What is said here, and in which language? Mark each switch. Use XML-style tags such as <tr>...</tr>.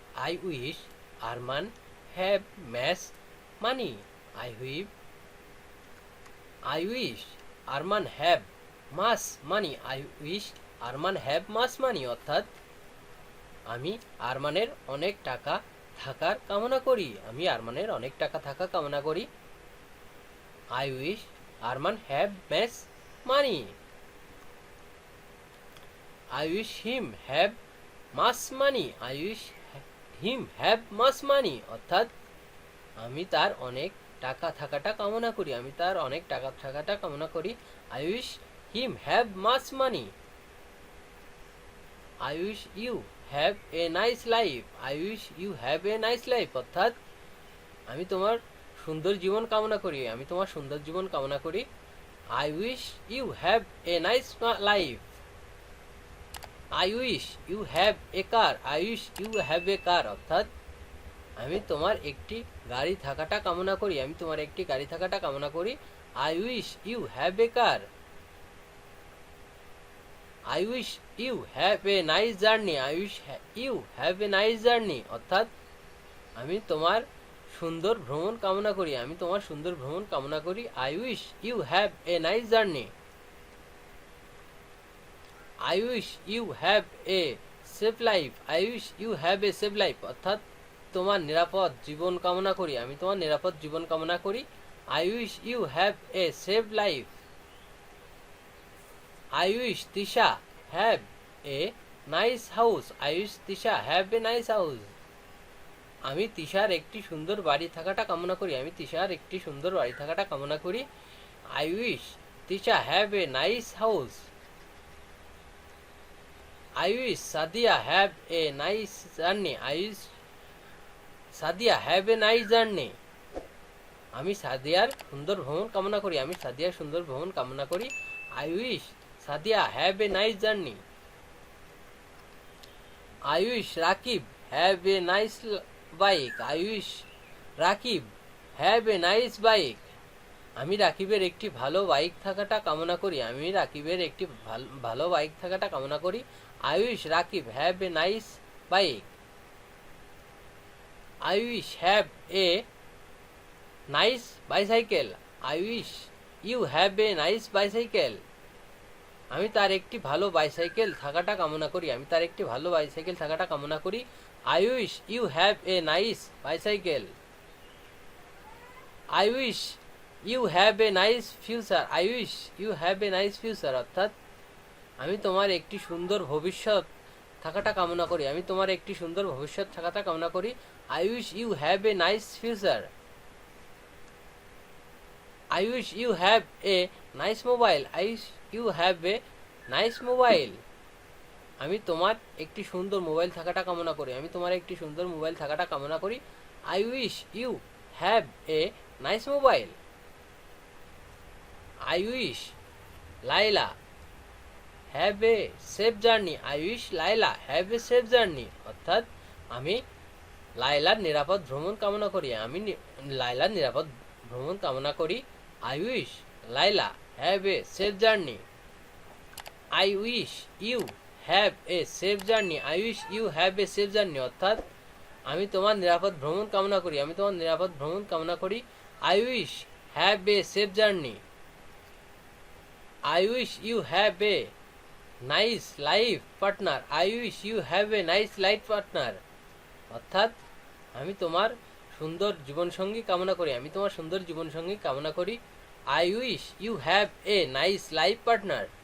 <en>I wish Arman have mass money. I wish Arman have mass money. I wish Arman have mass money.</en> <bn>অর্থাৎ আমি আরমানের অনেক টাকা থাকার কামনা করি। আমি আরমানের অনেক টাকা থাকা কামনা করি।</bn> <en>I wish Arman have mass money. I wish him have mass money. I wish him have much money.</en> <bn>অর্থাৎ আমি তার অনেক টাকা থাকাটা কামনা করি। আমি তার অনেক টাকা থাকাটা কামনা করি।</bn> <en>I wish him have much money. I wish you have a nice life. I wish you have a nice life.</en> <bn>অর্থাৎ আমি তোমার সুন্দর জীবন কামনা করি। আমি তোমার সুন্দর জীবন কামনা করি।</bn> <en>I wish you have a nice life. I wish you have a car. I wish you have a car.</en> <bn>অর্থাৎ আমি তোমার একটি গাড়ি থাকাটা কামনা করি। আমি তোমার একটি গাড়ি থাকাটা কামনা করি।</bn> <en>I wish you have a car. I wish you have a nice journey. I wish you have a nice journey.</en> <bn>অর্থাৎ আমি তোমার সুন্দর ভ্রমণ কামনা করি। আমি তোমার সুন্দর ভ্রমণ কামনা করি।</bn> <en>I wish you have a nice journey. I wish you have a safe life. I wish you have a safe life.</en> <bn>অর্থাৎ তোমার নিরাপদ জীবন কামনা করি। আমি তোমার নিরাপদ জীবন কামনা করি।</bn> <en>I wish you have a safe life. I wish Tisha have a nice house. I wish Tisha have a nice house.</en> <bn>আমি তিশার একটি সুন্দর বাড়ি থাকাটা কামনা করি। আমি তিশার একটি সুন্দর বাড়ি থাকাটা কামনা করি।</bn> <en>I wish Tisha have a nice house. I wish Sadia have a nice journey. I wish Sadia have a nice journey.</en> <bn>আমি সাদিয়ার সুন্দর ভ্রমণ কামনা করি। আমি সাদিয়ার সুন্দর ভ্রমণ কামনা করি।</bn> <en>I wish Sadia have a nice journey. I wish Rakib have a nice bike. I wish Rakib have a nice bike.</en> <bn>আমি রাকিবের একটি ভালো বাইক থাকাটা কামনা করি। আমি রাকিবের একটি ভালো বাইক থাকাটা কামনা করি।</bn> <en>I wish Rakib have a nice bike. I wish have a nice bicycle. I wish you have a nice bicycle.</en> <bn>আমি তার একটি ভালো বাইসাইকেল থাকাটা কামনা করি। আমি তার একটি ভালো বাইসাইকেল থাকাটা কামনা করি।</bn> <en>I wish you have a nice bicycle. I wish you have a nice future. I wish you have a nice future.</en> <bn>অর্থাৎ আমি তোমার একটি সুন্দর ভবিষ্যৎ থাকাটা কামনা করি। আমি তোমার একটি সুন্দর ভবিষ্যৎ থাকাটা কামনা করি।</bn> <en>I wish you have a nice future. I wish you have a nice mobile. I wish you have a nice mobile.</en> <bn>আমি তোমার একটি সুন্দর মোবাইল থাকাটা কামনা করি। আমি তোমার একটি সুন্দর মোবাইল থাকাটা কামনা করি।</bn> <en>I wish you have a nice mobile. I wish Laila have a safe journey. I wish Laila have a safe journey.</en> <bn>অর্থাৎ আমি লাইলার নিরাপদ ভ্রমণ কামনা করি। আমি লাইলার নিরাপদ ভ্রমণ কামনা করি।</bn> <en>I wish Laila have a safe journey. I wish you have a safe journey. I wish you have a safe journey.</en> <bn>অর্থাৎ আমি তোমার নিরাপদ ভ্রমণ কামনা করি। আমি তোমার নিরাপদ ভ্রমণ কামনা করি।</bn> <en>I wish have a safe journey. I wish you have a nice life partner. I wish you have a nice life partner.</en> <bn>অর্থাৎ আমি তোমার সুন্দর জীবনসঙ্গী কামনা করি। আমি তোমার সুন্দর জীবনসঙ্গী কামনা করি।</bn> <en>I wish you have a nice life partner.</en>